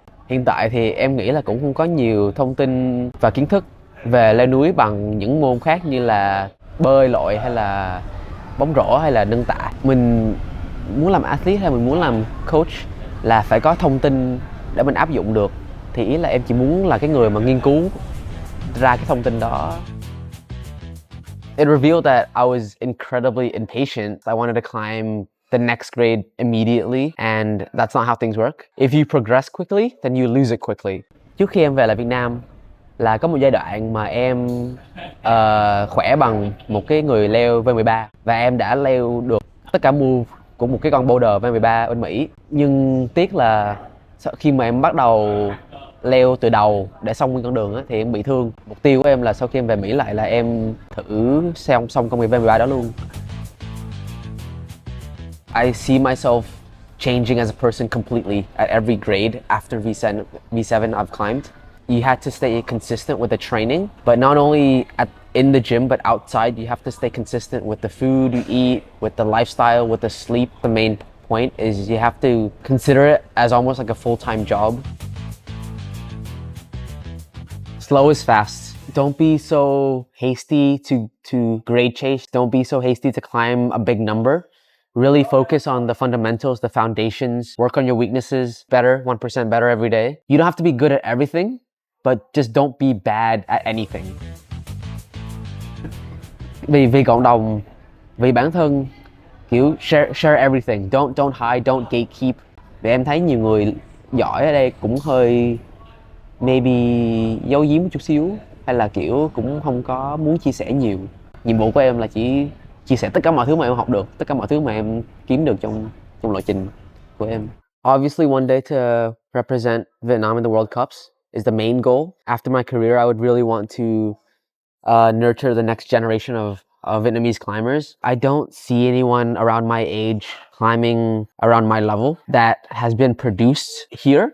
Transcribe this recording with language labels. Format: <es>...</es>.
<vi>Hiện tại thì em nghĩ là cũng không có nhiều thông tin và kiến thức về leo núi bằng những môn khác như là bơi lội hay là bóng rổ hay là nâng tạ. Mình muốn làm athlete hay mình muốn làm coach là phải có thông tin để mình áp dụng được. Thì ý là em chỉ muốn là cái người mà nghiên cứu ra cái thông tin đó.</vi> <en>It revealed that I was incredibly impatient. I wanted to climb the next grade immediately, and that's not how things work. If you progress quickly, then you lose it quickly.</en> <vi>Trước khi em về lại Việt Nam là có một giai đoạn mà em khỏe bằng một cái người leo V13 và em đã leo được tất cả move của một cái con boulder V13 bên Mỹ. Nhưng tiếc là khi mà em bắt đầu leo từ đầu để xong nguyên con đường á, thì em bị thương. Mục tiêu của em là sau khi em về Mỹ lại là em thử xong công việc V13 đó luôn.</vi> <en>I see myself changing as a person completely at every grade after V7 I've climbed. You had to stay consistent with the training, but not only in the gym, but outside. You have to stay consistent with the food you eat, with the lifestyle, with the sleep. The main point is you have to consider it as almost like a full-time job. Slow is fast. Don't be so hasty to grade chase. Don't be so hasty to climb a big number. Really focus on the fundamentals, the foundations. Work on your weaknesses better, 1% better every day. You don't have to be good at everything, but just don't be bad at anything.</en> <vi>Vì cộng đồng, vì bản thân, kiểu</vi> <en>share everything.</en> <vi>Don't hide, don't gatekeep. Vì em thấy nhiều người giỏi ở đây cũng hơi maybe giấu giếm một chút xíu, hay là kiểu cũng không có muốn chia sẻ nhiều. Nhiệm vụ của em là chỉ chia sẻ tất cả mọi thứ mà em học được, tất cả mọi thứ mà em kiếm được trong lộ trình của em.</vi> <en>Obviously one day to represent Vietnam in the World Cups is the main goal. After my career, I would really want to nurture the next generation of Vietnamese climbers. I don't see anyone around my age climbing around my level that has been produced here.</en>